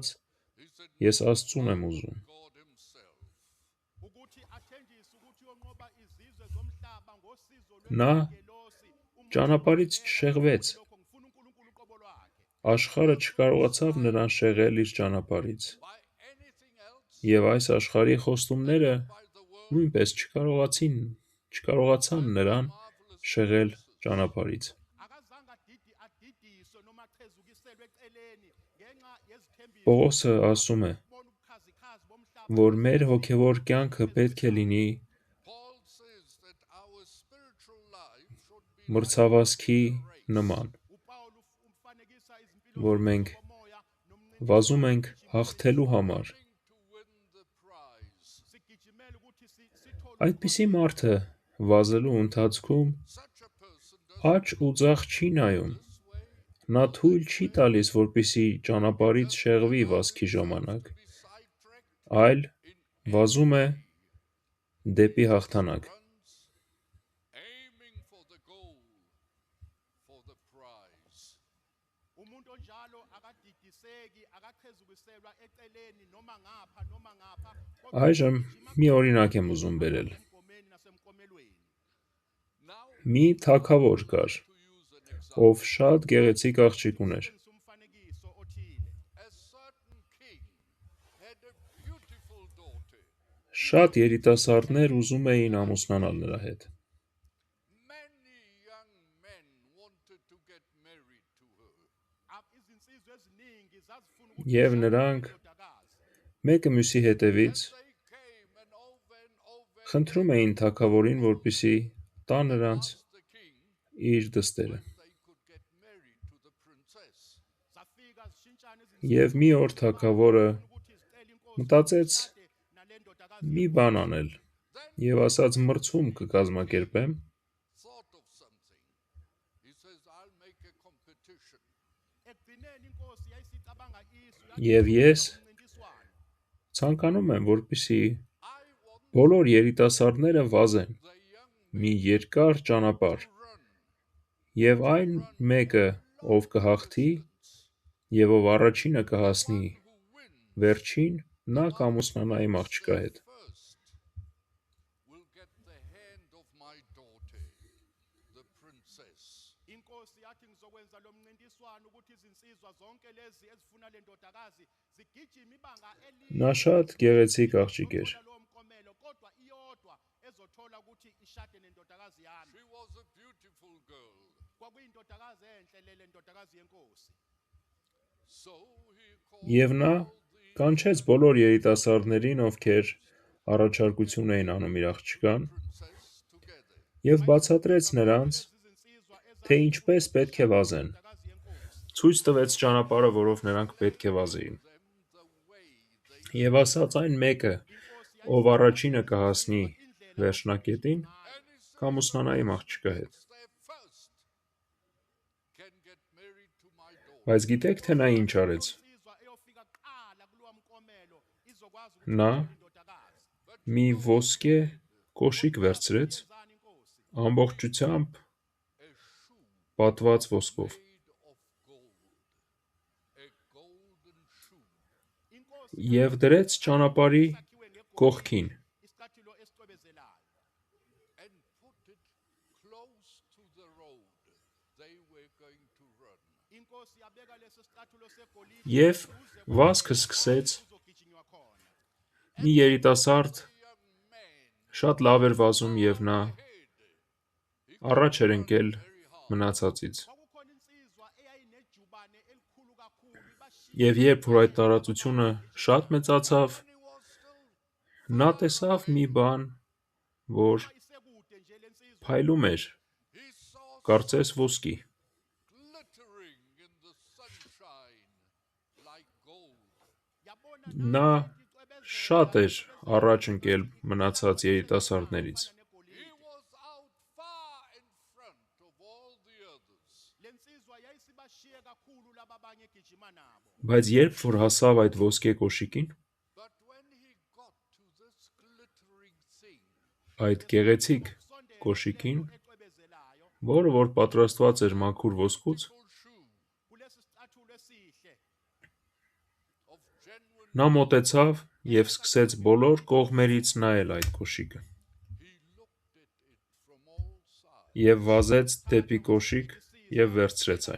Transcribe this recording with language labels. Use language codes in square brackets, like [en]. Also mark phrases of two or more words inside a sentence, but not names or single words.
[hy] ես Աստծուն եմ ուզում։ Նա ճանապարհից չշեղվեց։ Աշխարհը չկարողացավ նրան շեղել իր ճանապարհից։ Եվ այս աշխարհի խոստումները նույնպես չկարողացան նրան շեղել ճանապարհից։ [zu] akazange adidiswe noma achezukiselwe eceleni ngenxa yezithembiso [hy] Պողոսը ասում է, [zu] bona ubukhazikhazi bomhlaba [hy] որ մեր հոգևոր կյանքը պետք է լինի մրցավազքի նման, [zu] uPaul umfanekisa izimpilo [hy] որ մենք [zu] zomoya [hy] վազում ենք հաղթելու համար։ [zu] sigijimela ukuthi sithole [hy] Այդպիսի մարդը վազելու ընթացքում աջ ու ձախ չի նայում։ Նա թույլ չի տալիս, որպեսզի ճանապարհից շեղվի վազքի ժամանակ, այլ վազում է դեպի հաղթանակ։ [zu] umuntu onjalo akadidiseki akachezukiselwa eceleni noma ngapha [hy] Այժմ մի օրինակ եմ ուզում բերել։ [zu] emgomeni nasemkomelweni [hy] Մի թագավոր կար, ով շատ գեղեցիկ աղջիկ ուներ։ [zu] umfanekiso othile [hy] Շատ երիտասարդներ ուզում էին ամուսնանալ նրա հետ։ [zu] izinsizwa eziningi zazifuna ukuthi [hy] Եվ նրանք մեկը մյուսի հետևից խնդրում էին թագավորին, որպեսզի տա նրանց իր դստերը։ [zu] zafika zishintshana [hy] Եվ մի օր թագավորը [zu] ukuthi zicela inkosi [hy] մտածեց [zu] nale ndodakazi [hy] մի բան անել եւ ասաց մրցում կկազմակերպեմ [zu] ekugcineni inkosi yayisicabanga isu [hy] եւ ես [zu] umncintiswano [hy] ցանկանում եմ, որպեսզի բոլոր երիտասարդները վազեն մի երկար ճանապարհ եւ այն մեկը, ով կհաղթի եւ ով առաջինը կհասնի վերջին, նա կամուսնանա իմ աղջկա հետ։ [zu] inkosi yathi ngizokwenza lo mncintiswano ukuthi izinsizwa zonke lezi ezifuna le ndodakazi zigijima ibanga [hy] Նա շատ գեղեցիկ աղջիկ էր։ [zu] lowo mkomelo kodwa iyodwa ezothola ukuthi ishade nendodakazi yami kwakuyindodakazi enhle lele ndodakazi yenkosi [hy] Եվ նա կանչեց բոլոր երիտասարդներին, ովքեր առաջարկություն էին անում իր աղջկան, եւ բացատրեց նրանց, [zu] izinsizwa [hy] թե ինչպես պետք է վազեն։ [zu] ezindodakazi yenkosi [hy] Ցույց տվեց ճանապարհը, որով նրանք պետք է վազեին։ Եվ ասաց այն մեկը, ով առաջինը կհասնի վերջնակետին, կամուսնանա իմ աղջկա հետ։ Բայց գիտեք, թե նա ինչ արեց։ [zu] insizwa eyofika kuqala kulowa mkomelo izokwazi [hy] Նա [zu] indodakazi [hy] մի ոսկե կոշիկ վերցրեց, [zu] zani inkosi [hy] ամբողջությամբ պատված ոսկով, [zu] inkosi [hy] եւ դրեց ճանապարհի [zu] yakhiwe ngegolide [hy] կողքին։ [zu] isicathulo esicwebezelayo inkosi yabeka leso sicathulo segolide [hy] Եվ վազքը սկսեց [zu] kuzogijinywa khona [hy] մի երիտասարդ շատ լավ էր վազում եւ նա առաջ էր ընկել մնացածից։ [zu] kwakukhona insizwa eyayinejubane elikhulu kakhulu ibashiya [hy] Եվ երբ որ այդ տարածությունը շատ մեծացավ, նա տեսավ մի բան, որ [zu] isekude nje lensizwa [hy] փայլում էր, կարծես ոսկի։ [zu] yabona [hy] Նա շատ էր առաջ ընկել մնացած երիտասարդներից։ [zu] lensizwa yayisibashiye kakhulu laba abanye egijima nabo [hy] Բայց երբ որ հասավ այդ ոսկե կոշիկին, այդ գեղեցիկ կոշիկին, [zu] ecwebezelayo [hy] որը որ պատրաստված էր մաքուր ոսկուց, [zu] kulesi sicathulo esihle [hy] նա մոտեցավ եւ սկսեց բոլոր կողմերից նայել այդ կոշիկը։ Եվ վազեց դեպի կոշիկ եւ վերցրեց այն։